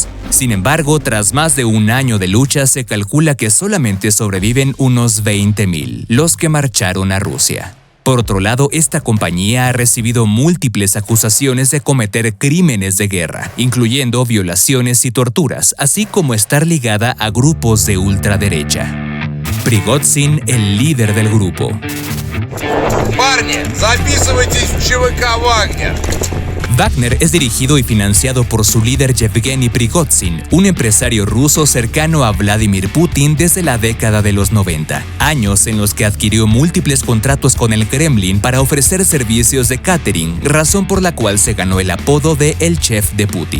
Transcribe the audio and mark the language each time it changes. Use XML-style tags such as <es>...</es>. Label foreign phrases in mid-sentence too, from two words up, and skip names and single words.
<es>Sin embargo, tras más de un año de lucha, se calcula que solamente sobreviven unos 20.000, los que marcharon a Rusia. Por otro lado, esta compañía ha recibido múltiples acusaciones de cometer crímenes de guerra, incluyendo violaciones y torturas, así como estar ligada a grupos de ultraderecha. Prigozhin, el líder del grupo.</es> <ru>Парни, записывайтесь в ЧВК Wagner.</ru> <es>Wagner es dirigido y financiado por su líder Yevgeny Prigozhin, un empresario ruso cercano a Vladimir Putin desde la década de los 90, años en los que adquirió múltiples contratos con el Kremlin para ofrecer servicios de catering, razón por la cual se ganó el apodo de El Chef de Putin.</es>